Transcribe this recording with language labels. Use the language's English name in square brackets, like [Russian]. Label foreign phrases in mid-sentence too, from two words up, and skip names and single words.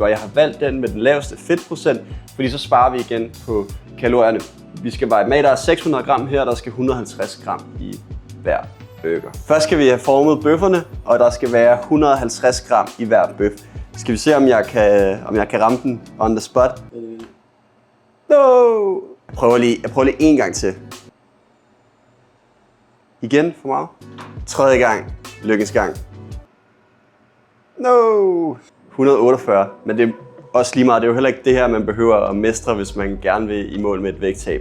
[Danish] Jeg har valgt den med den laveste fedtprocent, fordi så sparer vi igen på kalorierne. Vi skal veje med, der er 600 gram her, der skal 150 gram i hver burger. Først skal vi have formet bøfferne, og der skal være 150 gram i hver bøf. Skal vi se, om jeg kan ramme den [English] on the spot? [Danish] No! Jeg prøver lige en gang til. Igen for meget. Tredje gang. Lykkens gang. No! 148. Men det er også lige meget. Det er jo heller ikke det her, man behøver at mestre, hvis man gerne vil i mål med et vægttab.